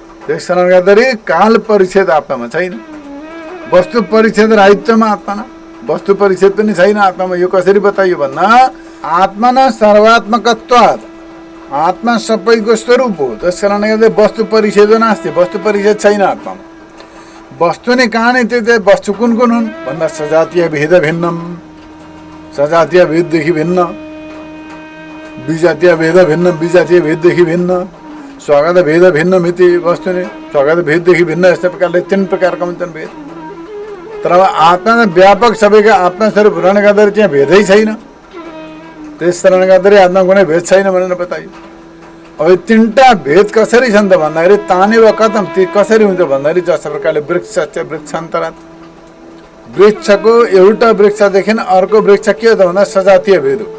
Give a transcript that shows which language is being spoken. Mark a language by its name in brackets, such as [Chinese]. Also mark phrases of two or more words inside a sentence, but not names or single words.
[Nepali] त्यस कारणले गर्दाखेरि काल परिच्छेद आत्मामा छैन, वस्तु परिच्छेद राहित्यमा आत्मामा, वस्तु परिच्छेद पनि छैन आत्मामा। यो कसरी बताइयो भन्दा [Sanskrit] आत्मा सर्वात्मकत्वात्, [Nepali] आत्मा सबैको स्वरूप हो, त्यस कारणले गर्दा [Sanskrit] वस्तु परिच्छेद नास्ति, [Nepali] वस्तु परिच्छेद छैन आत्मामा। वस्तु नै कहाँ नै त्यो वस्तु कुन कुन हुन् भन्दा [Sanskrit] सजातीय भेद भिन्नम, [Nepali] सजातीय भेददेखि भिन्न, विजातीय भेद भिन्न, विजातीय भेददेखि भिन्न, स्वागत भेद भिन्न मिति वस्तु नै स्वागत भेददेखि भिन्न। यस्तै प्रकारले 3 प्रकारका हुन्छन् भेद। तर अब आत्मा व्यापक सबैका आत्मा स्वरूप रहने गर्दाखेरि त्यहाँ भेदै छैन, त्यस कारणले गर्दाखेरि आत्मा कुनै भेद छैन भनेर बताइयो। अब 3टा भेद कसरी छन् त भन्दाखेरि [Sanskrit] ताने वा कथम, [Nepali] ती कसरी हुन्छ भन्दाखेरि जस्तो प्रकारले वृक्ष छ, वृक्षान्तरात्, वृक्षको एउटा वृक्षदेखि अर्को वृक्ष के हो त भन्दा सजातीय भेद हो।